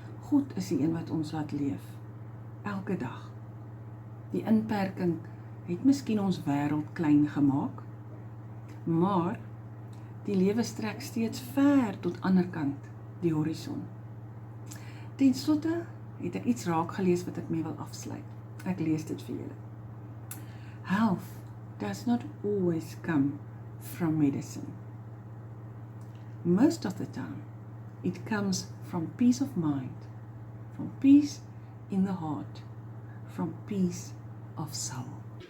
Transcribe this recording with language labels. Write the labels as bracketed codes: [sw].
[af] God is die een wat ons laat leef, elke dag. Die inperking het miskien ons wêreld klein gemaak, maar die lewe strek steeds ver tot ander kant die horison. Ten slotte het ek iets raak gelees wat ek mee wil afsluit. Ek lees dit vir julle. [en] Health does not always come from medicine. Most of the time, it comes from peace of mind, from peace in the heart, from peace of soul.